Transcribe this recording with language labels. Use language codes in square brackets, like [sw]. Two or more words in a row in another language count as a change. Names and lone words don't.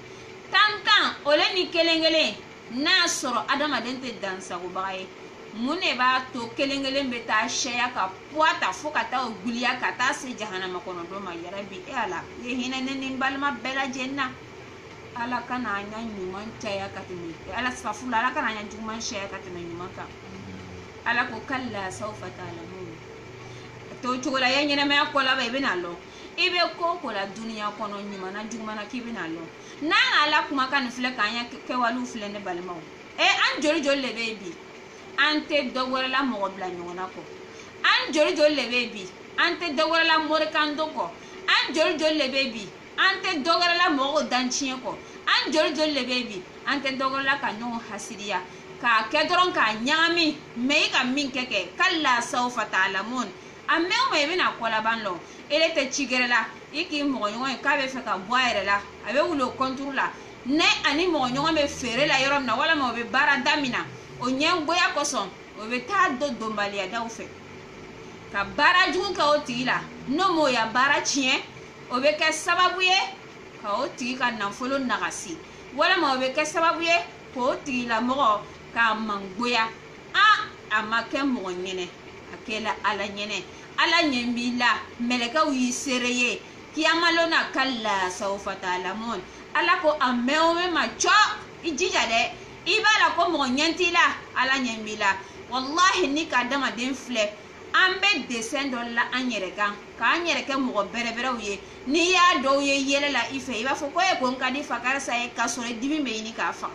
[bm] ole ni kelen kelen n'a sɔrɔ adamaden tɛ dansagobaga ye mun de b'a to kelen kelen bɛ taa sɛya ka puwa ta fo ka taa o giliya ka taa se jahanama kɔnɔ dɔ ma yarabi ala ye hinɛ ne ni n balima bɛɛ lajɛlen na ala kana an ɲa ɲuman caya ka tɛmɛ ala safula ala kana an ɲa juguman sɛya ka tɛmɛ ɲuman kan ala ko [ar] كلا سوف تعلمون [bm] to cogo la ye ɲɛnɛmaya kɔ laban i bɛna lɔ i bɛ ko ko la duniya kɔnɔ ɲuman na juguman na k'i bɛna lɔ n'an ala kumakan nin filɛ k'an ya kɛwalew filɛ ne balimaw an joli joli de bɛ bi an tɛ dɔ wɛrɛ la mɔgɔ bila ɲɔgɔn na kɔ an joli joli de bɛ bi an tɛ dɔ wɛrɛ la morikando kɔ an joli joli de bɛ bi an tɛ dɔ wɛrɛ la mɔgɔw danciɲɛ kɔ an joli joli de bɛ bi an tɛ dɔ wɛrɛ la ka ɲɔgɔn hasidiya k'a kɛ dɔrɔn k'a ɲagami mɛ i ka min kɛ [ar] كلا سوف تعلمون [bm] a mɛn o mɛn i bɛna kɔlaban lɔ ele tɛ ci gɛrɛ la i k'i mɔgɔ ɲɔgɔn ye k'a bɛ fɛ ka bɔ a yɛrɛ la a bɛ wuli o kɔnturu la ne ani mɔgɔ ɲɔgɔn bɛ feere la yɔrɔ min na walima o bɛ baara da min na o ɲɛgoya kosɔn o bɛ taa don donbaliya daw fɛ ka baara jugu kɛ o tigi la n'o m'o ya baara tiɲɛ o bɛ kɛ sababu ye ka o tigi ka nafolo nagasi walima o bɛ kɛ sababu ye k'o tigilamɔgɔ k'a mangoya a ma kɛ mɔgɔ ɲɛnɛ a kɛla ala ɲɛnɛ ala ɲɛ b'i la mɛlɛkɛw y'i seere ye kiyamalona [ar] كلا سوف [bm] ta'lamun ala ko a mɛn o mɛn ma cɔ i jija dɛ i b'a la ko mɔgɔ ɲɛ t'i la ala ɲɛ b'i la wallahi ni ka adamaden filɛ an bɛ desɛn dɔ la an yɛrɛ kan k'an yɛrɛ kɛ mɔgɔ bɛrɛbɛrɛw ye n'i y'a dɔw ye yɛlɛ la i fɛ i b'a fɔ ko ko n ka di fa karisa ye k'a sɔrɔ dimi bɛ ɲini k'a faga